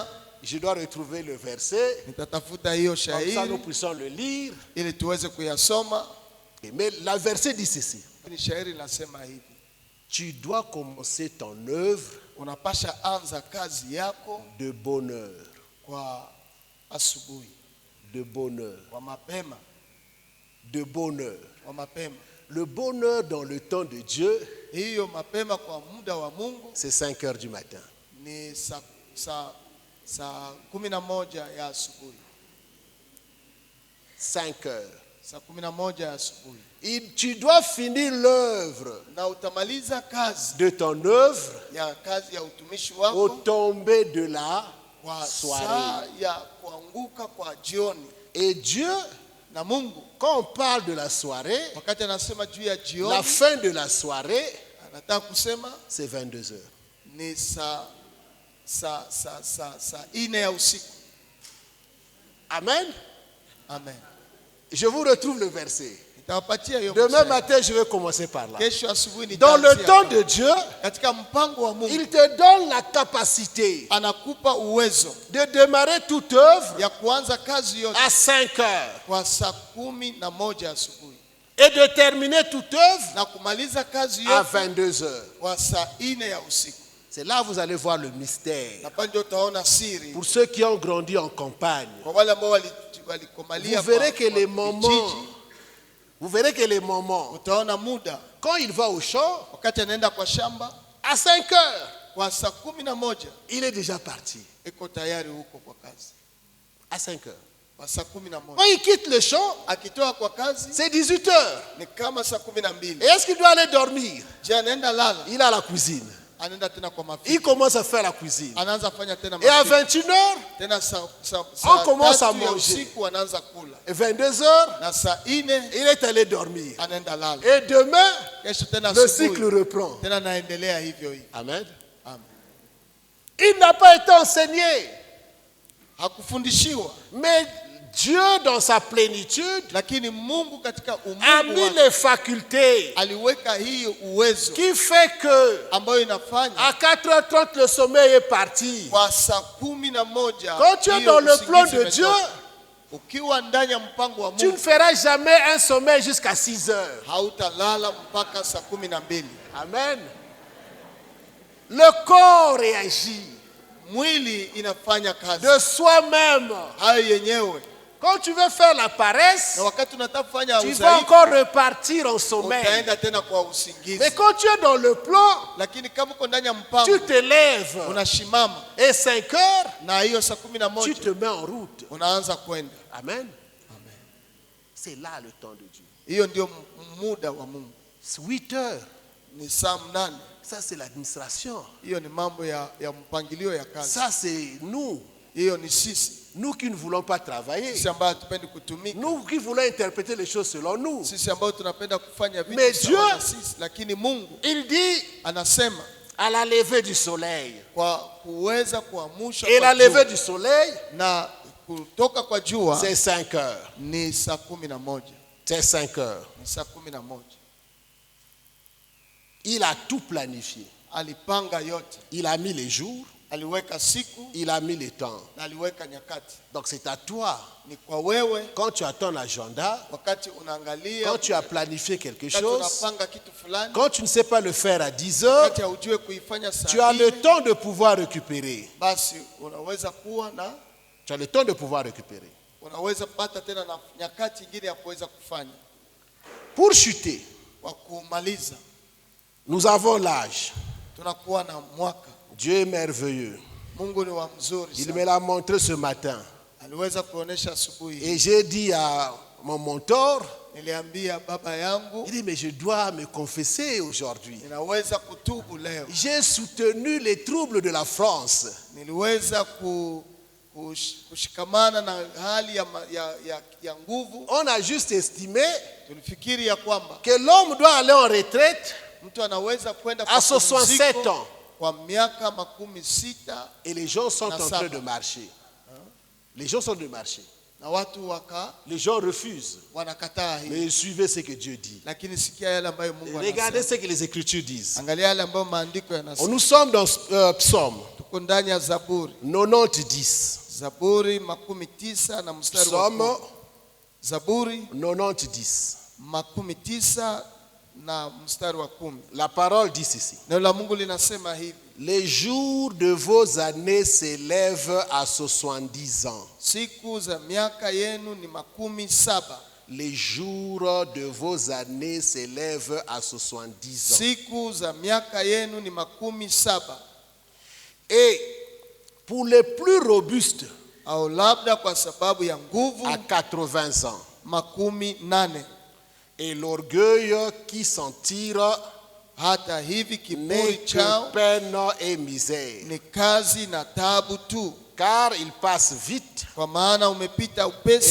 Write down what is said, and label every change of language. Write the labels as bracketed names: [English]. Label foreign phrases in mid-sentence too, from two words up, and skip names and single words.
[French] je dois retrouver le verset, [Swahili] nitatafuta hiyo [French] comme ça nous [Swahili] shairi [French] puissions le lire. [Swahili] ili tuweze kuyasoma. [French] Mais la verset dit ceci. [Swahili] Ni shairi linasema hivi: [French] Tu dois commencer ton œuvre [Swahili] unapasha anza kazi yako [French] de bonne heure. [Swahili] kwa asubuhi, [French] De bonne heure. [Swahili] kwa mapema, [French] De bonne heure. [Swahili] kwa mapema. [French] Le bonheur dans le temps de Dieu, [Swahili] Hiyo mapema kwa muda wa Mungu [French] c'est 5 heures du matin. [Swahili] ni saa 11 ya asubuhi. [French] 5 heures. [Swahili] Saa 11 ya asubuhi. [French] Tu dois finir l'œuvre [Swahili] Na utamaliza kazi [French] de ton œuvre [Swahili] ya kazi ya utumishi [French] au [Swahili] wako [French] tomber de la [Swahili] kwa saa [French] soirée. [Swahili] ya kuanguka kwa jioni. [French] Et Dieu, [Swahili] Na Mungu [French] quand on parle de la soirée, [Swahili] wakati anasema juu ya [French] la [Swahili] jioni, [French] fin de la soirée, [Swahili] anataka kusema [French] c'est 22 heures. [Swahili] ni saa 4 ya usiku. [French] Amen. [Swahili] Amen. [French] Je vous retrouve le verset. [Swahili] Nitawapatia hiyo [French] Demain [Swahili] mstari. [French] matin, je vais commencer par là. [Swahili] Kesho asubuhi [French] Dans le [Swahili] nitaanzia [French] temps [Swahili] hapa. [French] de Dieu, [Swahili] Katika mpango wa Mungu [French] il te donne la capacité [Swahili] anakupa uwezo [French] de démarrer toute œuvre [Swahili] ya kuanza kazi yote [French] à 5 heures [Swahili] kwa saa 11 asubuhi [French] et de terminer toute œuvre [Swahili] na kumaliza kazi [French] à [Swahili] yote [French] 22 heures. [Swahili] kwa saa 4 ya usiku. [French] C'est là que vous allez voir le mystère. [Swahili] Na pale ndio utaona siri [French] Pour ceux qui ont grandi en campagne, [Swahili] kwa wale ambao walikomalia. [French] vous verrez que les moments, [Swahili] utaona muda [French] quand il va au champ, [Swahili] wakati anaenda kwa shamba, [French] À 5 heures, [Swahili] kwa saa 11 [French] il est déjà parti. [Swahili] iko tayari huko kwa kazi. [French] À 5 heures. [Swahili] Kwa saa [French] Quand [Swahili] 11 [French] il quitte le champ, [Swahili] akitoka kwa kazi [French] c'est 18 heures. [Swahili] ni kama saa [French] Et [Swahili] 12. [French] est-ce qu'il doit aller dormir? [Swahili] Je, anaenda lala, [French] Il a la cuisine. [Swahili] anaenda tena kwa [French] Il [Swahili] mafika, [French] commence à faire la cuisine. [Swahili] anaanza fanya tena [French] Et à [Swahili] mafika. [French] 21 heures, [Swahili] Tena saa [French] On commence à [Swahili] 3 ya [French] manger. [Swahili] usiku anaanza kula, [French] et 22 heures, [Swahili] na saa 4 [French] il est allé dormir. [Swahili] anaenda lala. [French] Et demain, [Swahili] Kesho tena [French] le cycle [Swahili] asubuhi [French] reprend. [Swahili] tena naendelea hivyo hivyo. [French] Amen. [Swahili] Amen. [French] Il n'a pas été enseigné. [Swahili] Hakufundishiwa, [French] Mais Dieu, dans sa plénitude, [Swahili] lakini Mungu katika [French] a [Swahili] umungu [French] mis [Swahili] wake [French] les facultés [Swahili] aliweka hii uwezo [French] qui fait que [Swahili] ambayo inafanya [French] à 4h30, le sommeil est parti. [Swahili] kwa saa 11 [French] Quand tu es [Swahili] hiyo [French] dans le [Swahili] usingizi [French] plan de [Swahili] umetoka. [French] Dieu, [Swahili] Ukiwa ndani ya mpango wa [French] tu ne [Swahili] Mungu [French] feras jamais un sommeil jusqu'à 6 heures. [Swahili] hautalala mpaka saa 12. [French] Amen. Le corps réagit [Swahili] Mwili inafanya kazi [French] de soi-même. [Swahili] hayo yenyewe, [French] Quand tu veux faire la paresse, [Swahili] na wakati unataka kufanya [French] tu vas [Swahili] udhaifu [French] encore repartir en sommeil. [Swahili] utaenda tena kwa usingizi. [French] Mais quand tu es dans le plan, [Swahili] Lakini kama uko ndani ya [French] tu [Swahili] mpango [French] te lèves. [Swahili] unasimama, [French] Et 5 heures, [Swahili] na hiyo saa [French] tu [Swahili] 11 [French] te mets en route. [Swahili] unaanza kwenda. [French] Amen. C'est là le temps de Dieu. [Swahili] Hiyo ndio muda wa Mungu, [French] C'est 8 heures. [Swahili] ni saa 8. [French] Ça, c'est l'administration. [Swahili] Hiyo ni mambo ya mpangilio ya kazi. [French] Ça, c'est nous. [Swahili] Hiyo ni sisi [French] Nous qui ne voulons pas travailler. [Swahili] sisi ambao hatupendi kutumika, [French] Nous qui voulons interpréter les choses selon nous. [Swahili] sisi ambao tunapenda kufanya [French] Mais [Swahili] vitu [French] Dieu- [Swahili] sawa na sisi. Lakini Mungu [French] Il dit [Swahili] anasema [French] à la levée du soleil. [Swahili] kwa kuweza kuamsha [French] Et la [Swahili] kwa [French] levée [Swahili] jua, [French] du soleil, [Swahili] na kutoka kwa jua [French] c'est 5 heures. [Swahili] ni saa 11, [French] C'est 5 heures. [Swahili] ni saa 11. [French] Il a tout planifié. [Swahili] Alipanga yote, [French] Il a mis les jours, [Swahili] aliweka siku [French] il a mis les temps. [Swahili] na aliweka nyakati. [French] Donc c'est à toi. [Swahili] Ni kwa wewe, [French] Quand tu as ton agenda, [Swahili] wakati unaangalia, [French] quand tu as planifié quelque [Swahili] wakati [French] chose, [Swahili] unapanga kitu fulani, [French] quand tu ne sais pas le faire à 10 heures, [Swahili] wakati haujue kuifanya [French] tu as [Swahili] saa [French] le [Swahili] 4, [French] temps de pouvoir récupérer. [Swahili] basi unaweza kuwa na [French] Tu as le temps de pouvoir récupérer. [Swahili] unaweza pata tena na nyakati nyingine ya kuweza kufanya [French] Pour chuter, [Swahili] kwa kumaliza. [French] nous avons l'âge. [Swahili] Tunakuwa na mwaka. [French] Dieu est merveilleux. [Swahili] Mungu ni wa mzuri [French] Il [Swahili] sana. [French] me l'a montré ce matin. [Swahili] Aliweza kuonesha asubuhi. [French] Et j'ai dit à mon mentor, [Swahili] Niliambia baba yangu, [French] il dit, mais je dois me confesser aujourd'hui. [Swahili] ninaweza kutubu leo. [French] J'ai soutenu les troubles de la France. [Swahili] Niliweza kushikamana na hali ya nguvu. [French] On a juste estimé [Swahili] Tulifikiri ya kwamba [French] que l'homme doit aller en retraite [Swahili] mtu anaweza kwenda [French] à 67 ans. [Swahili] kwa miaka 60 [French] Et les gens sont [Swahili] Na [French] en train [Swahili] saba. [French] de marcher. Les gens sont en train de marcher. [Swahili] na watu [French] Les gens refusent. [Swahili] wanakataa hii. [French] Mais suivez ce que Dieu dit. [Swahili] Lakini sikia yale ambayo Mungu [French] Regardez [Swahili] anasema. [French] ce que les Écritures disent. [Swahili] Angalia yale ambayo maandiko yanasema. [French] Nous sommes dans Psaume [Swahili] Tuko ndani ya Zaburi. [French] 90-10. [Swahili] Zaburi 90 na mstari wa [French] Psaume [Swahili] 10. Zaburi [French] 90-10. [Swahili] 90 na mstari wa 10. [French] La parole dit ceci. [Swahili] Neno la Mungu linasema hivi: [French] Les jours de vos années s'élèvent à 70 ans. [Swahili] siku za miaka yenu ni 70. [French] Les jours de vos années s'élèvent à 70 ans. [Swahili] Siku za miaka yenu ni 70. [French] Et pour les plus robustes, [Swahili] Au labda kwa sababu ya nguvu [French] à 80 ans. [Swahili] 80. [French] Et l'orgueil qui s'en tire [Swahili] Hata hivi [French] n'est [Swahili] kiburi [French] que [Swahili] chao [French] peine et misère. [Swahili] ni kazi na taabu tu, [French] Car il passe vite [Swahili] kwa maana umepita upesi,